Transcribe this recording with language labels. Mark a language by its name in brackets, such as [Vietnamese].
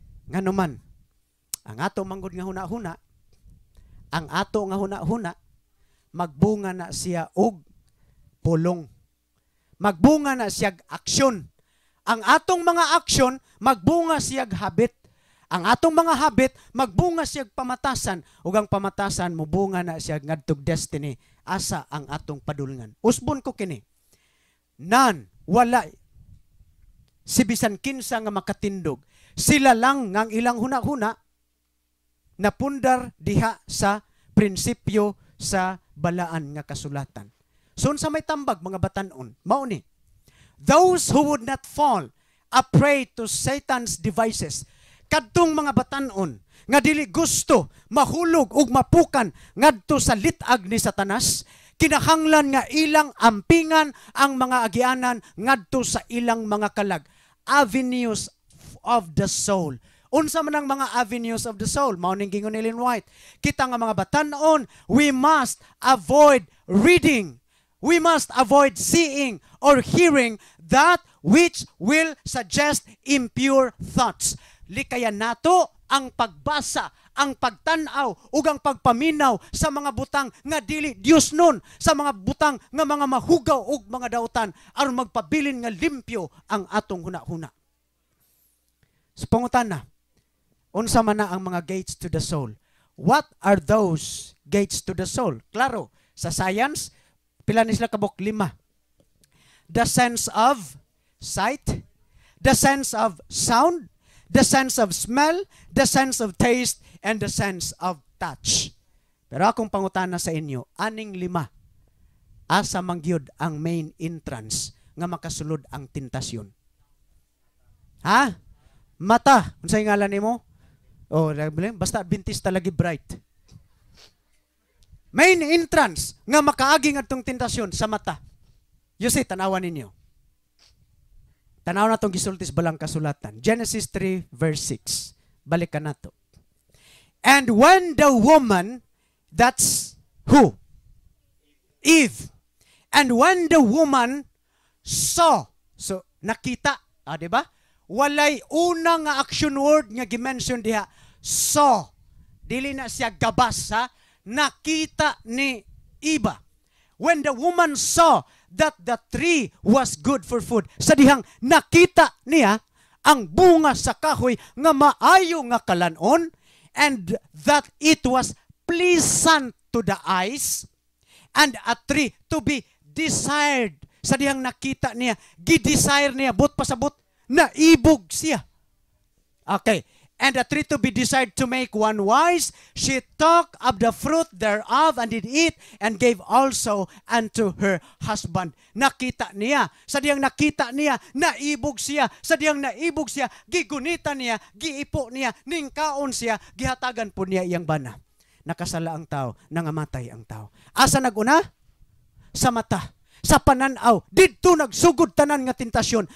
[Cebuano] Ngano man ang ato manggod nga huna-huna, ang ato nga huna-huna magbunga na siya og pulong. Magbunga na siya aksyon. Ang atong mga aksyon, magbunga siyag habit. Ang atong mga habit, magbunga siyag pamatasan. Ug ang pamatasan, mubunga na siyag ngadtog destiny. Asa ang atong padulngan. Usbon ko kini. Wala. Si bisan kinsa nga makatindog. Sila lang ngang ilang huna-huna napundar diha sa prinsipyo sa balaan nga kasulatan. So sa may tambag, mga batanon, mao ni. [English] Those who would not fall a prey to Satan's devices. [Cebuano] Kadtong mga batanon nga dili gusto mahulog ug mapukan ngadto sa litag ni Satanas, kinahanglan nga ilang ampingan ang mga agianan ngadto sa ilang mga kalag. [English] Avenues of the soul. [Cebuano] Unsa man ang mga [English] avenues of the soul? [Cebuano] Mao ning gingon ni Ellen White. Kita nga mga batanon, [English] we must avoid reading. We must avoid seeing or hearing that which will suggest impure thoughts. [Cebuano] Likayan nato ang pagbasa, ang pagtanaw, ug ang pagpaminaw sa mga butang nga dili Dios nun, sa mga butang nga mga mahugaw ug mga dautan, aron magpabilin nga limpyo ang atong huna-huna. So, pangutana, unsa man na ang mga gates to the soul? [English] What are those gates to the soul? [Cebuano] Klaro, sa science, pila ni sila kabuk? [English] 5. The sense of sight, the sense of sound, the sense of smell, the sense of taste, and the sense of touch. [Cebuano] Pero akong pangutana sa inyo, aning 5, asa mangyud ang main entrance nga makasulod ang tentasyon? Ha? Mata. Unsay ngalan nimo? Oh, basta Adventista lagi bright. Main entrance nga makaagi ngadtong tentasyon sa mata. [English] You see, [Cebuano] tanawan ninyo. Tanaw na itong gisultis balang kasulatan. Genesis 3 verse 6. Balikan na to. [English] And when the woman, that's who? Eve. And when the woman saw, [Cebuano] so nakita, diba? Walay una nga action word nga gimension diha, saw. Dili na siya gabas, ha? Nakita ni Eva. [English] When the woman saw that the tree was good for food, [Cebuano] sa dihang nakita niya ang bunga sa kahoy nga maayo nga kalanon, [English] and that it was pleasant to the eyes, and a tree to be desired. [Cebuano] Sa dihang nakita niya, gidesire niya, but pasabot, naibog siya. Okay. [English] and the tree to be desired to make one wise, she took of the fruit thereof and did eat, and gave also unto her husband. [Cebuano] Nakita niya. Sadyang nakita niya, naibog siya. Sadyang naibog siya, gigunita niya, giipo niya, ningkaon siya, gihatagan po niya iyang bana. Nakasala ang tao, nangamatay ang tao. Asa naguna? Sa mata. Sa pananaw. Dito nagsugod tanan nga tentasyon.